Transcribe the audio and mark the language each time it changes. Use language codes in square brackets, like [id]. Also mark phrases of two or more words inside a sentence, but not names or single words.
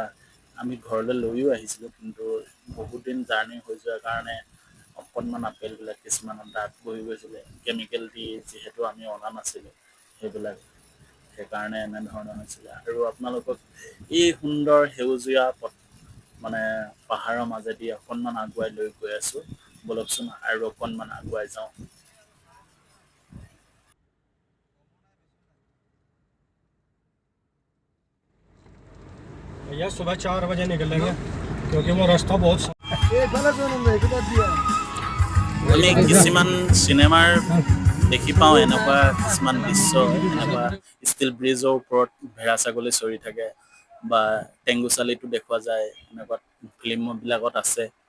[as] আমি ঘৰলৈ লৈও আহিছিলোঁ, কিন্তু বহুত দিন জাৰ্ণি হৈ যোৱাৰ কাৰণে অকণমান আপেলবিলাক কিছুমানৰ দাঁত বহি গৈছিলে, কেমিকেল দি যিহেতু আমি অনা নাছিলোঁ সেইবিলাক, সেইকাৰণে এনেধৰণৰ হৈছিলে। আৰু আপোনালোকক এই সুন্দৰ সেউজীয়া মানে পাহাৰৰ মাজেদি অকণমান আগুৱাই লৈ গৈ আছোঁ। বলকচোন আৰু অকণমান আগুৱাই যাওঁ। [hi] भैया सुबह 4 बजे निकलेंगे क्योंकि वो रास्ता बहुत [as] আমি কিছুমান চিনেমাৰ দেখি পাওঁ এনেকুৱা কিছুমান দৃশ্য, এনেকুৱা ষ্টীল ব্ৰিজৰ ওপৰত ভেড়া ছাগলী চৰি থাকে বা টেংগুচালিটো দেখুওৱা যায়, এনেকুৱা ফিল্মবিলাকত আছে।